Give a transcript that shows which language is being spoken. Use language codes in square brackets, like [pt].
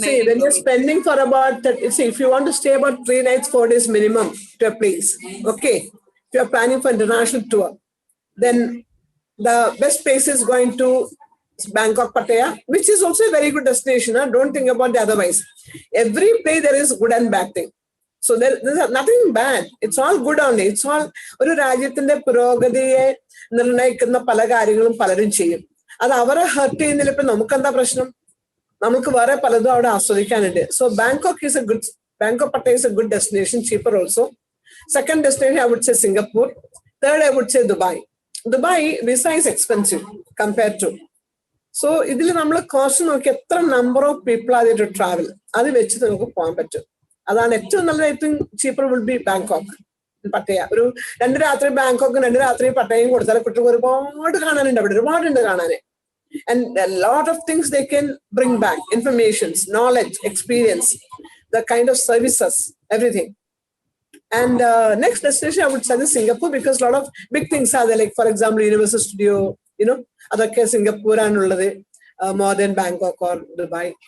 [en] See, when you're spending for about 30, see, if you want to stay about 3 nights, 4 days minimum to a place, okay, if you're planning for international tour, then the best place is going to Bangkok, Pattaya, which is also a very good destination. Huh? Don't think about the otherwise. Every place there is good and bad thing. So there's nothing bad. It's all good only. It's all [ml] ഒരു രാജ്യത്തിന്റെ പുരോഗതിയെ നിർണ്ണയിക്കുന്ന പല കാര്യങ്ങളും പലരും ചെയ്യും. അത് അവരെ ഹർട്ട് ചെയ്യുന്നതിൽ ഇപ്പൊ നമുക്കെന്താ പ്രശ്നം? നമുക്ക് വേറെ പലതും അവിടെ ആസ്വദിക്കാനുണ്ട്. [en] So Bangkok, Pattaya is a good destination, cheaper also. Second destination, I would say Singapore. Third, I would say Dubai. Dubai, visa is expensive compared to. [ml] So ഇതിൽ നമ്മൾ കോസ്റ്റ് നോക്കി എത്ര [en] number of people are to travel, [ml] അത് വെച്ച് നമുക്ക് പോകാൻ പറ്റും. അതാണ് ഏറ്റവും നല്ല. [en] I think cheaper will be [ml] Bangkok, പട്ടയ. ഒരു 2 രാത്രി ബാങ്കോക്കും 2 രാത്രി പട്ടയയും കൊടുത്താൽ കുട്ടികൾക്ക് ഒരുപാട് കാണാനുണ്ട്, അവിടെ ഒരുപാടുണ്ട് കാണാന്. [en] And a lot of things they can bring back, informations, knowledge, experience, the kind of services, everything. And next destination, I would suggest Singapore, because a lot of big things are there, like for example, Universal Studio, you know, other case Singapore and more than Bangkok or Dubai.